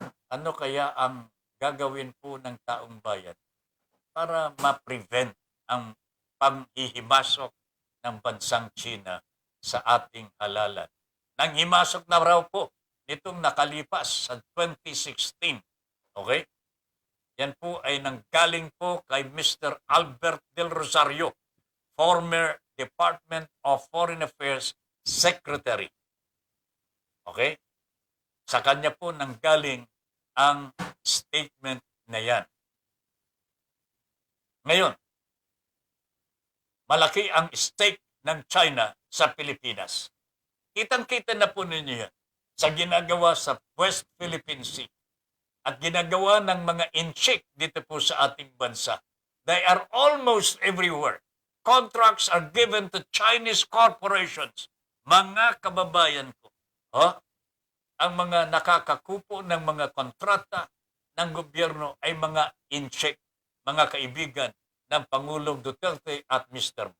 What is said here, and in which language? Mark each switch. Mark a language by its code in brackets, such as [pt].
[tl] Ano kaya ang gagawin po ng taong bayan para ma-prevent ang panghihimasok ng bansang China sa ating halalan? Nanghimasok na raw po nitong nakalipas sa 2016. Okay? Yan po ay nanggaling po kay Mr. Albert Del Rosario, former Department of Foreign Affairs Secretary. Okay? Sa kanya po nanggaling ang statement na yan. Ngayon, malaki ang stake ng China sa Pilipinas. Kitang-kita na po ninyo yan sa ginagawa sa West Philippine Sea at ginagawa ng mga inchik dito po sa ating bansa. [en] They are almost everywhere. Contracts are given to Chinese corporations. [tl] Mga kababayan ko, ang mga nakakakupo ng mga kontrata ng gobyerno ay mga inchik, mga kaibigan ng Pangulong Duterte at Mr.